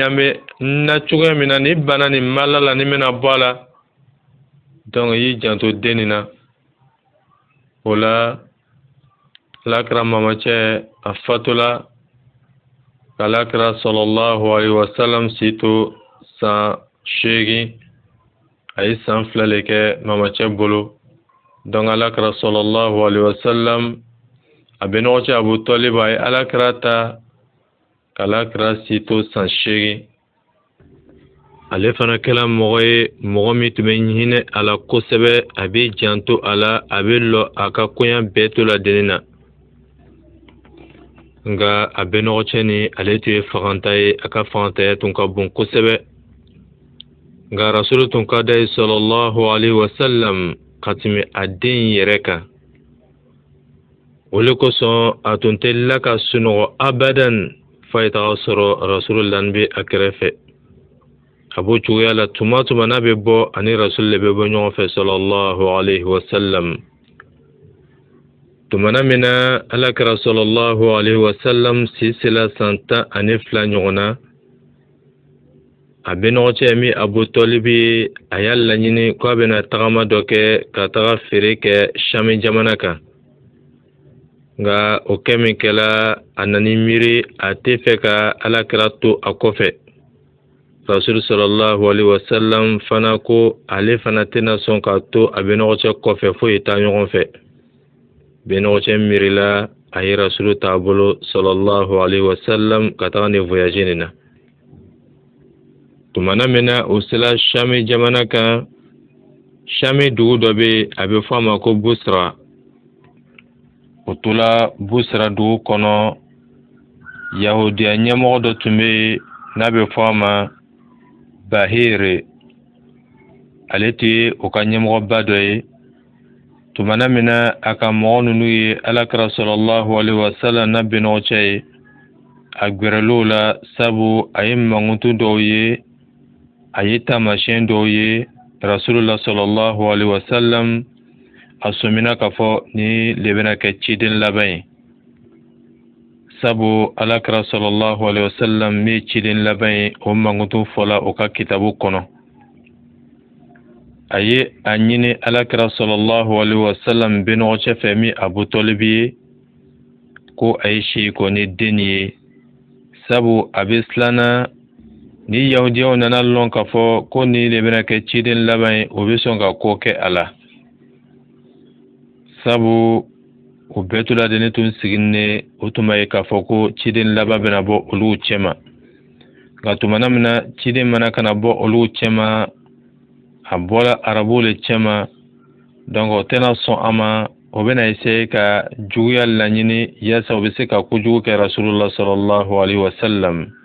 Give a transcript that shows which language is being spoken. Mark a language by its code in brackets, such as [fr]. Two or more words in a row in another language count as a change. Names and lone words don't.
[bm] ɲamɛ na cogoya min na ni bana nin mala la ni bɛna bɔ a la donc y'i janto den nin na o la Alakira mamacɛ a fatula Alakira [ar] صلى الله عليه وسلم [bm] si to san 8 a ye san 2 le kɛ mamacɛ bolo donc Alakira [ar] صلى الله عليه وسلم [bm] a benɔgɔcɛ Abu Talib a ye Alakira ta k'Alakira si to san 8 ale fana kɛla mɔgɔ ye mɔgɔ min tun bɛ hinɛ a la kosɛbɛ a bɛ janto a la a bɛ lɔ a ka koɲa bɛɛ to la deni na nka a benɔgɔcɛ ni ale tun ye faganta ye a ka fagantaya tun ka bon kosɛbɛ nga rasulu tun ka dai [ar] صلى الله عليه وسلم [bm] katimi adin yereka wole kosɔn a tun tɛ la ka sunɔgɔ abadan fa ye taga sɔrɔ rasulullah bɛ a kɛrɛfɛ a b'o cogoya la tuma tuma n'a bɛ bɔ ani rasul de bɛ bɔ ɲɔgɔn fɛ [ar] صلى الله عليه وسلم [bm] tumana min na alakira [ar] صلى الله عليه وسلم [bm] si sela san 12 ɲɔgɔn na a bɛnɔgɔ cɛ min Abu Talibi a y'a laɲini k'a bɛna tagama dɔ kɛ ka taga feere kɛ Shami jamana kan nga o kɛ min kɛla a nani miiri a tɛ fɛ ka alakira to a kɔfɛ rasul [ar] صلى الله عليه وسلم [bm] fana ko ale fana tɛna sɔn ka to a bɛnɔgɔ cɛ kɔfɛ foyi taa ɲɔgɔn fɛ bɛnɔgɔ cɛ miirila a ye rasul t'a bolo [ar] صلى الله عليه وسلم [bm] ka taga ni voyage nin na tumana min na o sela Shami jamana kan Shami dugu dɔ bɛ a bɛ fɔ a ma ko Busra o tola Busra dugu kɔnɔ Yahudiya ɲɛmɔgɔ dɔ tun bɛ n'a bɛ fɔ a ma Bahir ale tɛ o ka ɲɛmɔgɔba dɔ ye tumana min na a ka mɔgɔ ninnu ye alakira [ar] صلى الله عليه وسلم [bm] na bɛnɔgɔ cɛ ye a gɛrɛl'o la sabu a ye mankutu dɔw ye a ye taamasiyɛn dɔw ye rasulullah [ar] صلى الله عليه وسلم [bm] a sɔmina k'a fɔ ni le bɛna kɛ ciden laban ye sabu alakira [ar] صلى الله عليه وسلم [bm] min ye ciden laban ye o mankutu fɔla o ka kitabu kɔnɔ a ye a ɲini alakira [ar] صلى الله عليه وسلم [bm] bɛnɔgɔ cɛ fɛ min Abu Talibi ye ko a ye si ko ni den ye sabu a bɛ silanna ni yahudiyaw nana lɔn k'a fɔ ko ni le bɛna kɛ ciden laban ye o bɛ sɔn ka ko kɛ a la sabu o bɛɛ toladennin tun siginen o tun b'a ye k'a fɔ ko ciden laban bɛna bɔ olu cɛma nka tumana min na ciden mana kana bɔ olu cɛma a bɔra arabuw le cɛma donc o tɛna sɔn a ma o bɛna essayer ka juguya laɲini yaasa o bɛ se ka kojugu kɛ rasulullah [ar] صلى الله عليه وسلم